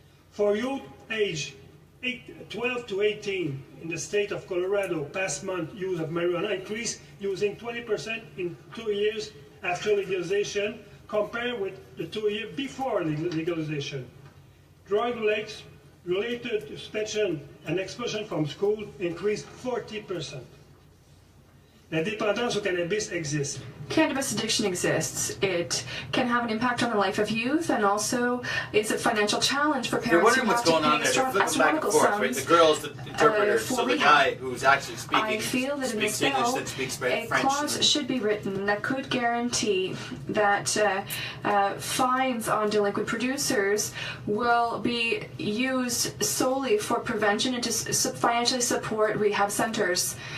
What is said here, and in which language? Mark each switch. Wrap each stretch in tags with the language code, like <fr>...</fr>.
<en>For youth aged 12 to 18 in the state of Colorado, past month use of marijuana increased using 20% in 2 years after legalization compared with the 2 years before legalization. Drug-related suspension and expulsion from school increased 40%.</en> <fr>La dépendance au cannabis existe.</fr> <en>Cannabis addiction exists. It can have an impact on the life of youth, and also is a financial challenge for parents who have to pay astronomical sums. Right? The girl's the interpreter, so the guy who's actually speaking I feel that in this bill, a clause should be written that could guarantee that fines on delinquent producers will be used solely for prevention and to financially support rehab centers.</en>